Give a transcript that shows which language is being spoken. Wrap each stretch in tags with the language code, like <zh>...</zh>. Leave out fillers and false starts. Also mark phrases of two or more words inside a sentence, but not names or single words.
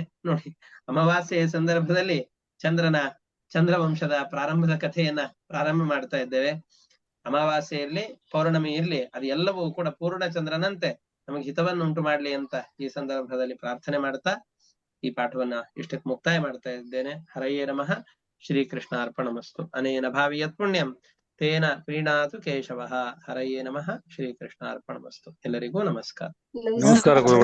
<kn>ನೋಡಿ, ಅಮಾವಾಸ್ಯೆಯ ಸಂದರ್ಭದಲ್ಲಿ ಚಂದ್ರವಂಶದ ಪ್ರಾರಂಭದ ಕಥೆಯನ್ನ ಪ್ರಾರಂಭ ಮಾಡ್ತಾ ಇದ್ದೇವೆ. ಅಮಾವಾಸ್ಯೆ ಇರ್ಲಿ, ಪೌರ್ಣಮಿ ಇರ್ಲಿ, ಅದು ಎಲ್ಲವೂ ಕೂಡ ಪೂರ್ಣ ಚಂದ್ರನಂತೆ ನಮಗೆ ಹಿತವನ್ನು ಉಂಟು ಮಾಡ್ಲಿ ಅಂತ ಈ ಸಂದರ್ಭದಲ್ಲಿ ಪ್ರಾರ್ಥನೆ ಮಾಡ್ತಾ ಈ ಪಾಠವನ್ನ ಇಷ್ಟಕ್ಕೆ ಮುಕ್ತಾಯ ಮಾಡ್ತಾ ಇದ್ದೇನೆ.</kn> <sa>ಹರಯೇ ನಮಃ. ಶ್ರೀಕೃಷ್ಣ ಅರ್ಪಣಮಸ್ತು. ಅನೇನ ಭಾವಿಯತ್ ಪುಣ್ಯಂ ತೇನ ಪ್ರೀಣಾತು ಕೇಶವಃ. ಹರಯೇ ನಮಃ. ಶ್ರೀಕೃಷ್ಣ ಅರ್ಪಣಮಸ್ತು.</sa> <kn>ಎಲ್ಲರಿಗೂ ನಮಸ್ಕಾರ. ನಮಸ್ಕಾರ ಗುರುಗಳೇ.</kn>